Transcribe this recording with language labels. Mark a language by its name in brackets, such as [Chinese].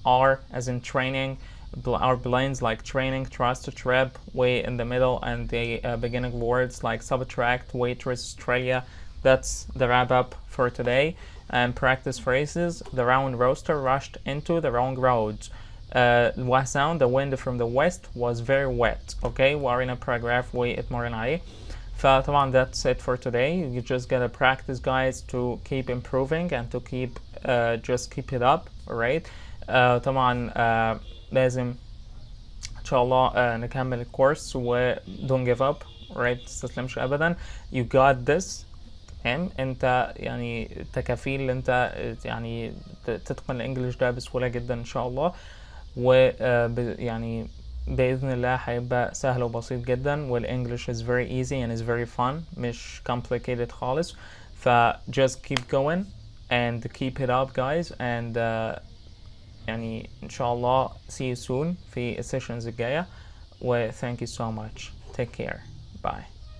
[English] R as in training. Our blends like training, trust, trip, way in the middle, and the beginning words like subtract, waitress, Australia. That's the wrap up for today. And practice phrases. The round rooster rushed into the wrong road. What sound? The wind from the west was very wet. [Arabic] Okay, وقرينا paragraph واتمرن عليه. فطبعا [English] that's it for today. You just gotta practice, guys, to keep improving and to keep just keep it up, alright? [Arabic] طبعا لازم ان شاء الله نكمل الكورس و [English] don't give up, alright? [Arabic] متستسلمش ابدا. [English] You got this. [Arabic] تمام. انت يعني تكفيل انت يعني تتقن الانجليش ده بسهولة جدا ان شاء الله. و يعني بإذن الله هيبقى سهل وبسيط جدا. [English] والانجليش is very easy and is very fun, [Arabic] مش [English] complicated [Arabic] خالص. [English] ف just keep going and keep it up, guys, and [Arabic] يعني ان شاء الله [English] see you soon [Arabic] في السيشنز الجاية. [English] و thank you so much. Take care. Bye.